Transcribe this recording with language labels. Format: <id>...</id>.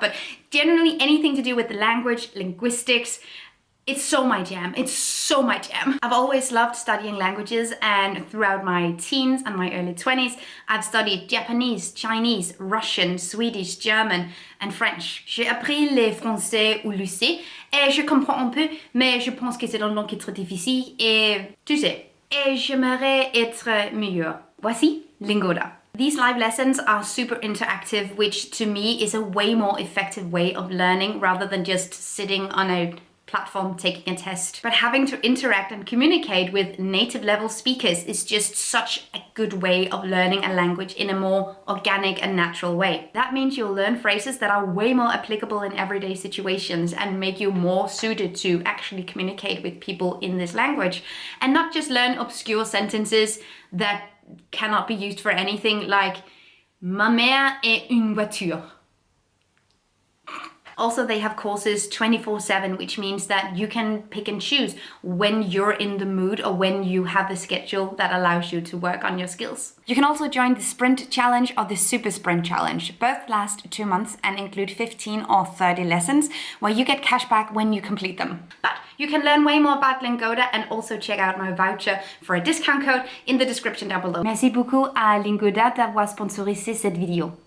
<en>But generally anything to do with the language, linguistics, it's so my jam. It's so my jam. I've always loved studying languages, and throughout my teens and my early 20s, I've studied Japanese, Chinese, Russian, Swedish, German and French.</en> <fr>J'ai appris le français au lycée et je comprends un peu, mais je pense que c'est une langue qui est très difficile et tu sais, et j'aimerais être meilleur. Voici Lingoda.</fr> <en>These live lessons are super interactive, which to me is a way more effective way of learning rather than just sitting on a platform taking a test. But having to interact and communicate with native level speakers is just such a good way of learning a language in a more organic and natural way. That means you'll learn phrases that are way more applicable in everyday situations and make you more suited to actually communicate with people in this language, and not just learn obscure sentences that cannot be used for anything, like</en> <fr>ma mère est une voiture.</fr> <en>Also, they have courses 24/7, which means that you can pick and choose when you're in the mood or when you have a schedule that allows you to work on your skills. You can also join the Sprint Challenge or the Super Sprint Challenge. Both last 2 months and include 15 or 30 lessons where you get cash back when you complete them. But you can learn way more about Lingoda and also check out my voucher for a discount code in the description down below.</en> <fr>Merci beaucoup à Lingoda d'avoir sponsorisé cette vidéo.</fr>